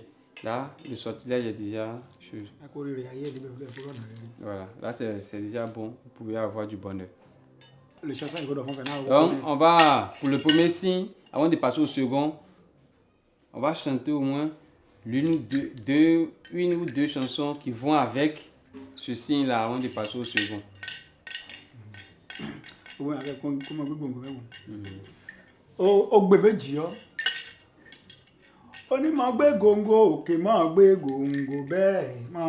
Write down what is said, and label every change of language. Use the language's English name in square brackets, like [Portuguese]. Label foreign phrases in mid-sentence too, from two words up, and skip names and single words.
[French] Là, le sortilège est déjà chaud. Voilà, là c'est déjà bon, vous pouvez avoir du bonheur. Donc, on va, pour le premier signe, avant de passer au second, on va chanter au moins une ou deux chansons qui vont avec ce signe-là avant de passer au second. [Yoruba] Ó gbé méjì yọ ó ní máa gbé gòǹgò òkè máa gbé gòǹgò bẹ́ẹ̀ máa